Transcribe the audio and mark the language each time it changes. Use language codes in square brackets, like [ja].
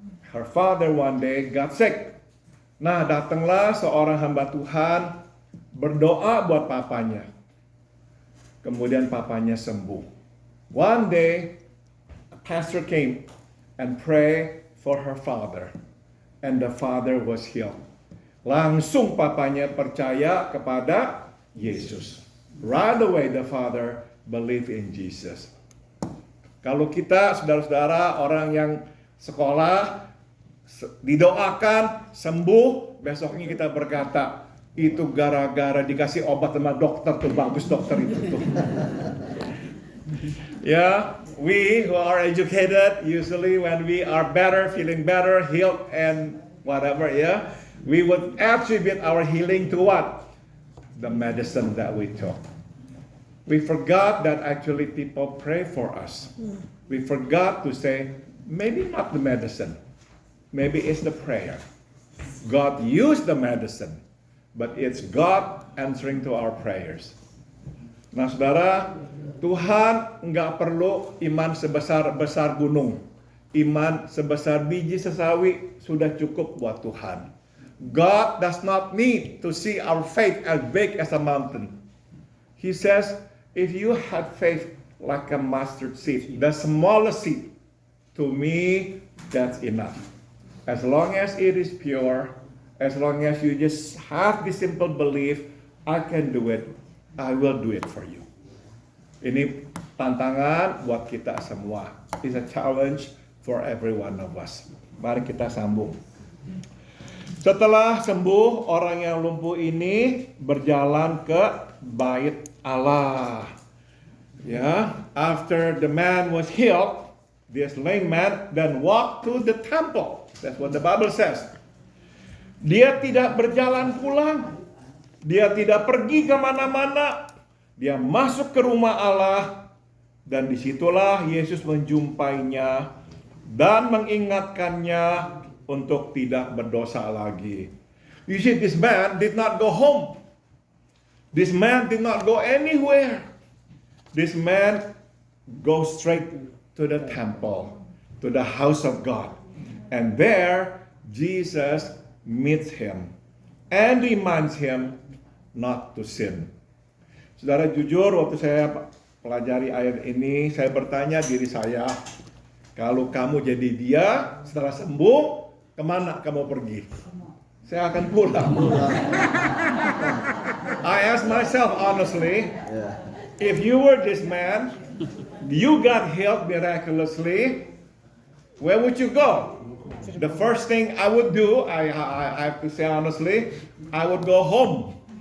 [en] Her father one day got sick. [id] Nah, datanglah seorang hamba Tuhan berdoa buat papanya. Kemudian papanya sembuh. [en] One day, a pastor came and prayed for her father. And the father was healed. [id] Langsung papanya percaya kepada Yesus. [en] Right away the father believed in Jesus. [id] Kalau kita, saudara-saudara, orang yang sekolah, didoakan, sembuh, besoknya kita berkata, itu gara-gara dikasih obat sama dokter tuh, bagus dokter itu tuh. [en] Yeah, we who are educated, usually when we are better, feeling better, healed and whatever, yeah, we would attribute our healing to what? The medicine that we took. We forgot that actually people pray for us. We forgot to say, maybe not the medicine. Maybe it's the prayer. God used the medicine, but it's God answering to our prayers. [id] Nah, saudara, Tuhan nggak perlu iman sebesar gunung. Iman sebesar biji sesawi sudah cukup buat Tuhan. [en] God does not need to see our faith as big as a mountain. He says, if you have faith like a mustard seed, the smallest seed, to me, that's enough. As long as it is pure, as long as you just have the simple belief, I can do it, I will do it for you. [id] Ini tantangan buat kita semua. [en] It's a challenge for every one of us. [id] Mari kita sambung. Setelah sembuh, orang yang lumpuh ini berjalan ke bait Allah. [en] Ya, after the man was healed, this lame man then walked to the temple. That's what the Bible says. [id] Dia tidak berjalan pulang. Dia tidak pergi kemana-mana. Dia masuk ke rumah Allah. Dan disitulah Yesus menjumpainya dan mengingatkannya untuk tidak berdosa lagi. [en] You see, this man did not go home. This man did not go anywhere. This man goes straight to the temple, to the house of God. And there, Jesus meets him and reminds him not to sin. [id] Saudara, jujur waktu saya pelajari ayat ini, saya bertanya diri saya, kalau kamu jadi dia, setelah sembuh, kemana kamu pergi? Saya akan pulang. [en] I ask myself honestly, if you were this man, you got healed miraculously, where would you go? The first thing I would do, I have to say honestly, I would go home.